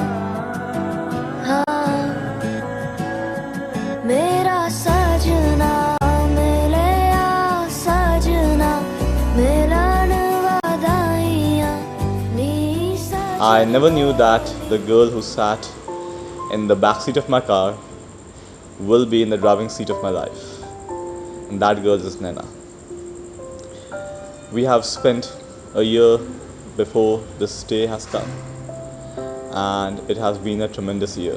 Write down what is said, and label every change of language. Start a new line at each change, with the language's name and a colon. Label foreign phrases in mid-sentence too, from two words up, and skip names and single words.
Punjabi: ਹਾਂ ਮੇਰਾ ਸਜਣਾ ਮਿਲਿਆ ਸਜਣਾ ਮਿਲਣ ਵਧਾਈਆਂ ਨੀ
English: I never knew that the girl who sat in the backseat of my car will be in the driving seat of my life. And that girl is Naina. We have spent a year before this day has come, and it has been a tremendous year.